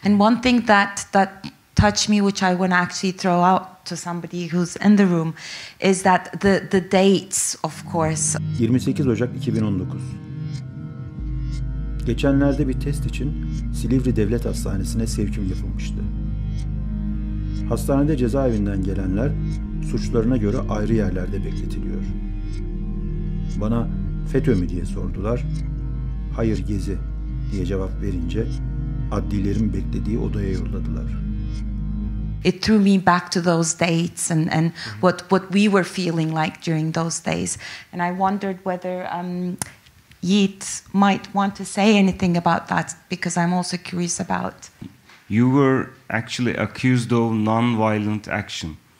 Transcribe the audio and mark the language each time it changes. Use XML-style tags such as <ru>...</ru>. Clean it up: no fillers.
<en>And one thing that touched me, which I want to actually throw out to somebody who's in the room, is that the dates, of course.</en> <tr>28 Ocak 2019. Geçenlerde bir test için Silivri Devlet Hastanesi'ne sevkim yapılmıştı. Hastanede cezaevinden gelenler suçlarına göre ayrı yerlerde bekletiliyor. Bana FETÖ mü diye sordular. Hayır, Gezi diye cevap verince adlilerin beklediği odaya yolladılar.</tr> <en>It threw me back to those dates and what we were feeling like during those days. And I wondered whether Yiğit might want to say anything about that, because I'm also curious about you were actually accused of non-violent action.</en>